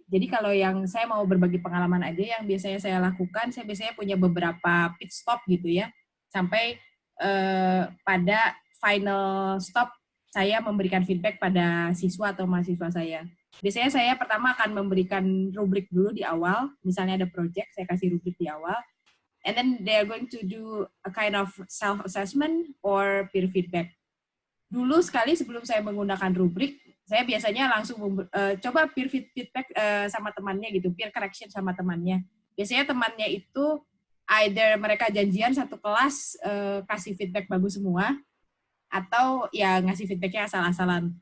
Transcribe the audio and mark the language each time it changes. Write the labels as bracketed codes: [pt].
[id] Jadi kalau yang saya mau berbagi pengalaman aja, yang biasanya saya lakukan, saya biasanya punya beberapa pit stop gitu ya, sampai pada final stop saya memberikan feedback pada siswa atau mahasiswa saya. Biasanya saya pertama akan memberikan rubrik dulu di awal, misalnya ada project, saya kasih rubrik di awal. [en] And then they are going to do a kind of self-assessment or peer feedback. [id] Dulu sekali sebelum saya menggunakan rubrik, saya biasanya langsung coba peer feedback sama temannya gitu, peer correction sama temannya. Biasanya temannya itu [en] either [id] mereka janjian satu kelas kasih feedback bagus semua, atau ya ngasih feedbacknya asal-asalan.